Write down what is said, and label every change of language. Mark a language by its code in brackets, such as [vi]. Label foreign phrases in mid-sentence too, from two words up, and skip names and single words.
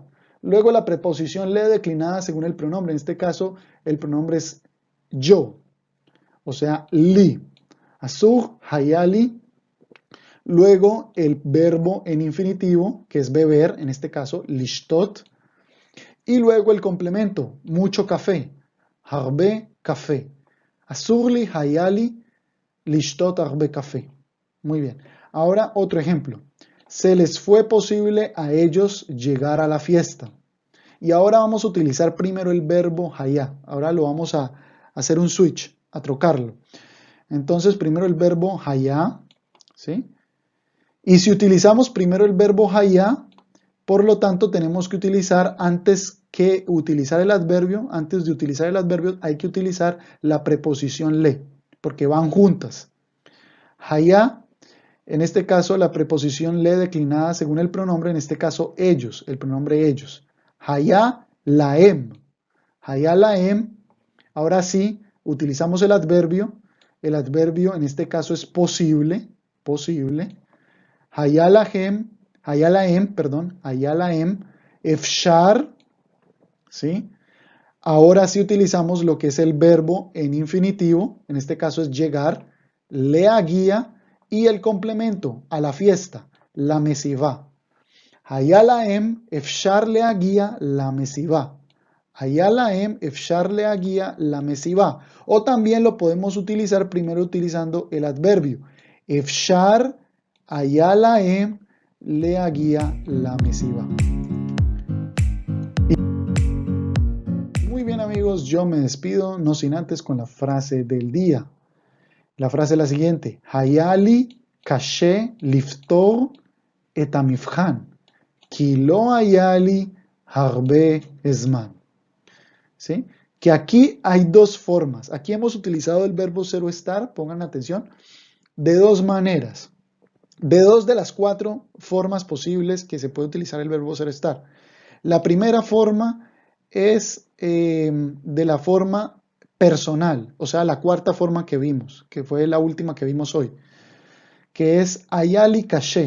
[es] Luego la preposición le declinada según el pronombre, en este caso el pronombre es yo, o sea, li. [he] אסור, היה לי. [es] Luego el verbo en infinitivo, que es beber, en este caso, lishtot. Y luego el complemento, mucho café, [he] הרבה קפה. אסור לי, היה לי, לשתות, הרבה קפה. [es] Muy bien. Ahora otro ejemplo. Se les fue posible a ellos llegar a la fiesta. Y ahora vamos a utilizar primero el verbo hayá. Ahora lo vamos a hacer un switch, a trocarlo. Entonces, primero el verbo hayá, ¿sí? Y si utilizamos primero el verbo hayá, por lo tanto tenemos que utilizar, antes que utilizar el adverbio, antes de utilizar el adverbio hay que utilizar la preposición le, porque van juntas. Hayá, en este caso la preposición le declinada según el pronombre, en este caso ellos, el pronombre ellos. [he] היה להם. היה להם, [es] ahora sí, utilizamos el adverbio en este caso es posible, posible. [he] היה להם, היה להם, אפשר, ¿sí? [es] Ahora sí utilizamos lo que es el verbo en infinitivo, en este caso es llegar, leaguía y el complemento a la fiesta, [he] למסיבה. היה להם, אפשר להגיע, למסיבה. היה להם, אפשר להגיע, למסיבה. [es] O también lo podemos utilizar primero utilizando el adverbio. [he] אפשר, היה להם, להגיע, למסיבה. [es] Muy bien amigos, yo me despido, no sin antes con la frase del día. La frase es la siguiente. [he] היה לי קשה לפתור את המבחן, כי לא היה לי הרבה זמן. [es] ¿Sí? Que aquí hay dos formas. Aquí hemos utilizado el verbo zero estar, pongan atención, de dos maneras. De dos de las cuatro formas posibles que se puede utilizar el verbo zero estar. La primera forma es de la forma personal, o sea, la cuarta forma que vimos, que fue la última que vimos hoy, que es [he] היה לי קשה.